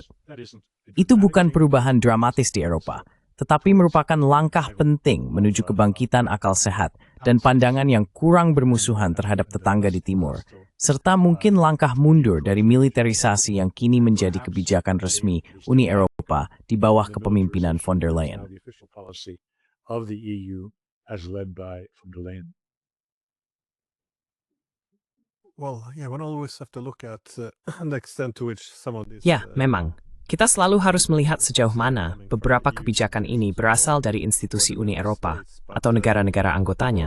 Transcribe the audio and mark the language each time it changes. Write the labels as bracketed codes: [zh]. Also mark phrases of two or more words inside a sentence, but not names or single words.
[id] Itu bukan perubahan dramatis di Eropa, tetapi merupakan langkah penting menuju kebangkitan akal sehat dan pandangan yang kurang bermusuhan terhadap tetangga di timur, serta mungkin langkah mundur dari militerisasi yang kini menjadi kebijakan resmi Uni Eropa di bawah kepemimpinan von der Leyen. Ya, memang. Kita selalu harus melihat sejauh mana beberapa kebijakan ini berasal dari institusi Uni Eropa atau negara-negara anggotanya.